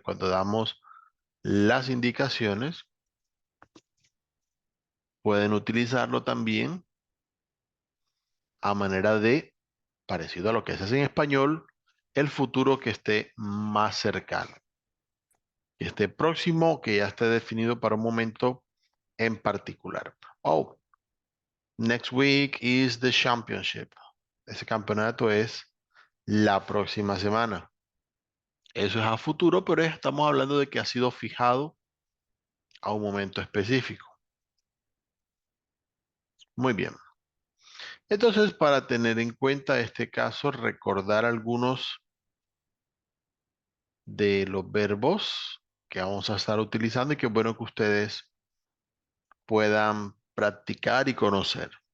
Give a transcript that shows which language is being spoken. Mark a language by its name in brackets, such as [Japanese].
[Spanish] Cuando damos las indicaciones, pueden utilizarlo también a manera de, parecido a lo que se hace en español, el futuro que esté más cercano, que esté próximo, que ya esté definido para un momento en particular. [English] Oh, next week is the championship. [Spanish] Ese campeonato es la próxima semana. Eso es a futuro, pero estamos hablando de que ha sido fijado a un momento específico. Muy bien. Entonces, para tener en cuenta este caso, recordar algunos de los verbos que vamos a estar utilizando y que es bueno que ustedes puedan practicar y conocer.